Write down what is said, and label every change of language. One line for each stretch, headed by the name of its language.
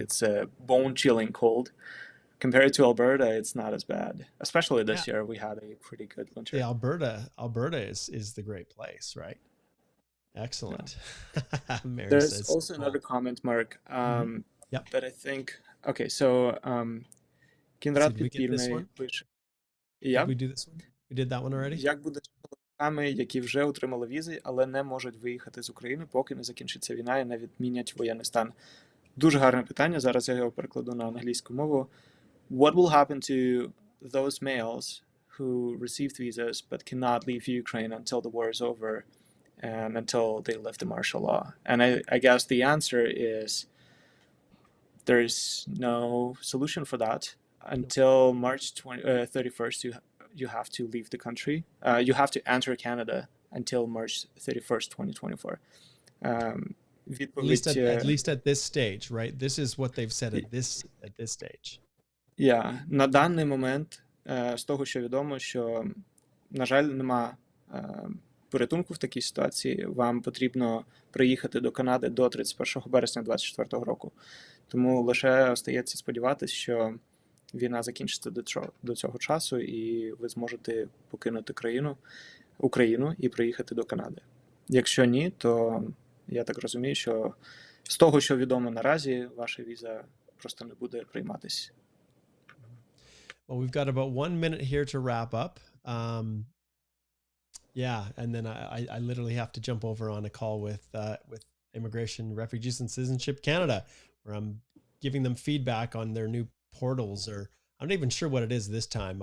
English: It's a bone-chilling cold. Compared to Alberta, it's not as bad. Especially this year, we had a pretty good winter. Yeah, Alberta is the great place, right? Excellent. Yeah. There's also another comment, Mark, that I think. Okay, so Кінрад Підпільний
Ukrainian: пише.
English: Did we do this one? We did that one already?
Ukrainian: Як буде з чоловіками, які вже отримали візи, але не можуть виїхати з України, поки не закінчиться війна і не відмінять воєнний стан? Дуже гарне питання. Зараз я його перекладу на англійську мову.
English: What will happen to those males who received visas but cannot leave Ukraine until the war is over and until they lift the martial law? And I guess the answer is there's no solution for that. Until March 31st, you have to leave the country. You have to enter Canada until March 31st, 2024. At least at this stage, right? This is what they've said at this stage. Yeah.
Ukrainian: На даний момент, з того, що відомо, що, на жаль, нема порятунку в такій ситуації. Вам потрібно приїхати до Канади до 31 березня 2024 року. Тому лише остається сподіватися, що війна закінчиться до цього часу, і ви зможете покинути Україну і приїхати до Канади. Якщо ні, то я так розумію, що з того, що відомо наразі, ваша віза просто не буде прийматись.
English: Well, we've got about 1 minute here to wrap up. Yeah, and then I literally have to jump over on a call with Immigration, Refugees, and Citizenship Canada, where I'm giving them feedback on their new portals, or I'm not even sure what it is this time.